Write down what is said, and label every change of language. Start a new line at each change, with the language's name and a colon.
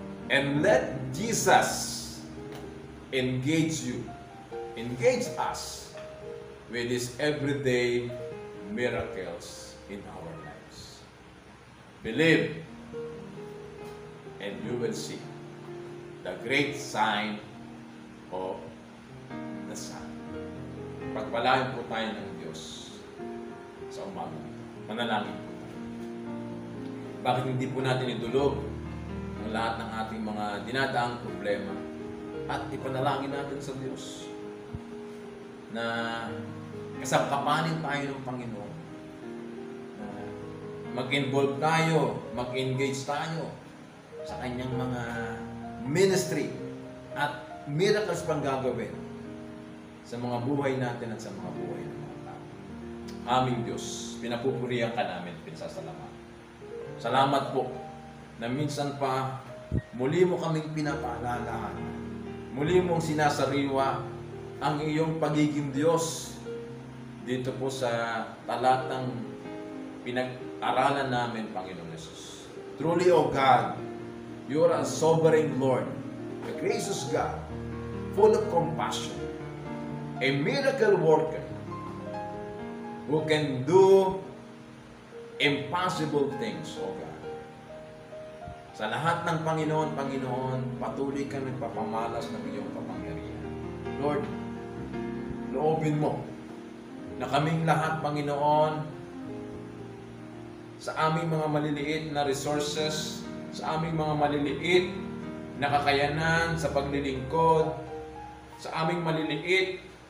English: And let Jesus engage you, engage us with His everyday miracles in our lives. Believe, and you will see the great sign of the Son.
Filipino: Pagpalain po tayo ng Diyos sa umaga. Manalangin po tayo. Bakit hindi po natin idulog ang lahat ng ating mga dinadaang problema at ipanalangin natin sa Diyos na kasangkapanin tayo ng Panginoon, na mag-involve tayo, mag-engage tayo sa kanyang mga ministry at miracles pang gagawin sa mga buhay natin at sa mga buhay ng mga tao. Aming Diyos, pinapupurihan ka namin, pinasasalamat. Salamat po na minsan pa muli mo kaming pinapaalalahan. Muli mong sinasariwa ang iyong pagiging Diyos dito po sa talatang pinag-aralan namin, Panginoon Jesus.
English: Truly, O God, you are a sovereign Lord, a gracious God, full of compassion, a miracle worker who can do impossible things, O God.
Filipino: Sa lahat ng Panginoon, patuloy kang nagpapamalas ng iyong kapangyarihan. Lord, loobin mo na kaming lahat, Panginoon, sa aming mga maliliit na resources, sa aming mga maliliit na kakayanan sa paglilingkod, sa aming maliliit